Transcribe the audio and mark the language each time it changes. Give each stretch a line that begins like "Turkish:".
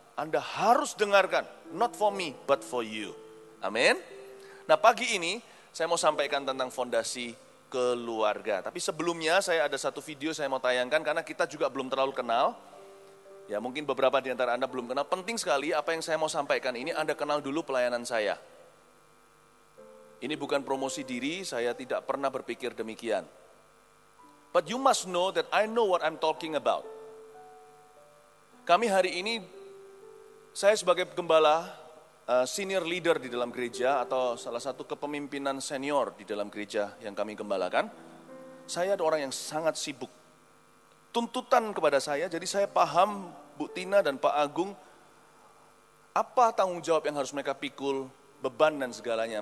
Indonesian: Anda harus dengarkan,
English: not for me, but for you.
Indonesian: Amin. Nah, pagi ini saya mau sampaikan tentang fondasi keluarga. Tapi sebelumnya saya ada satu video saya mau tayangkan, karena kita juga belum terlalu kenal. Ya, mungkin beberapa di antara Anda belum kenal. Penting sekali apa yang saya mau sampaikan ini, Anda kenal dulu pelayanan saya. Ini bukan promosi diri, saya tidak pernah berpikir demikian.
English: But you must know that I know what I'm talking about.
Indonesian: Kami hari ini, saya sebagai gembala, senior leader di dalam gereja, atau salah satu kepemimpinan senior di dalam gereja yang kami gembalakan, saya ada orang yang sangat sibuk. Tuntutan kepada saya, jadi saya paham Bu Tina dan Pak Agung, apa tanggung jawab yang harus mereka pikul, beban dan segalanya.